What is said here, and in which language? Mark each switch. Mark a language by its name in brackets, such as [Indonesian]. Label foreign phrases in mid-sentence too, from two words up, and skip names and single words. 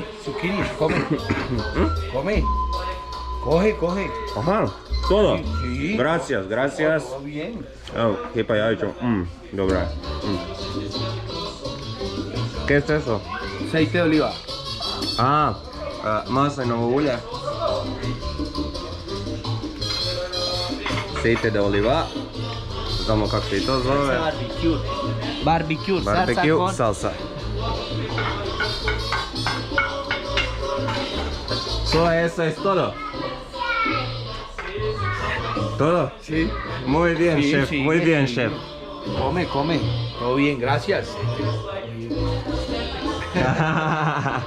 [Spanish] Zucchini, come. Come. Coge, coge. Ajá. Todo. Sí. Gracias, gracias. Todo bien. Oh, qué payacho. Dobra. ¿Qué es eso? Aceite de oliva. [Bosnian] Ah, maslinovo ulje, [Spanish] aceite de oliva, [Bosnian] znamo kako se i to zove, [Spanish] Barbecue. barbecue salsa. Eso es todo. ¿Todo? Sí. Muy bien, Sí, chef, sí, muy sí. bien, chef. Come. Todo bien, gracias.